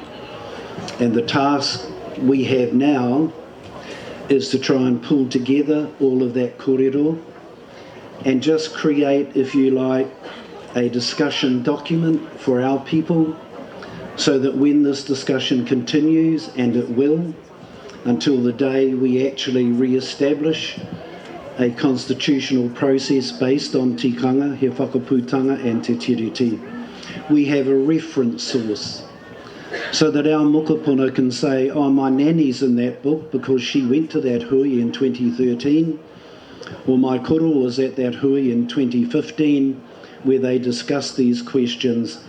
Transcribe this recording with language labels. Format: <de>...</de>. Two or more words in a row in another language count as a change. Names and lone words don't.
<en>And the task we have now is to try and pull together all of that kōrero and just create, if you like, a discussion document for our people so that when this discussion continues, and it will, until the day we actually re-establish a constitutional process based on tikanga,</en> <mi>he whakaputanga and te tiriti,</mi> <en>we have a reference source so that our mokopuna can say, oh, my nanny's in that book because she went to that hui in 2013, or my koro was at that hui in 2015 where they discussed these questions.</en>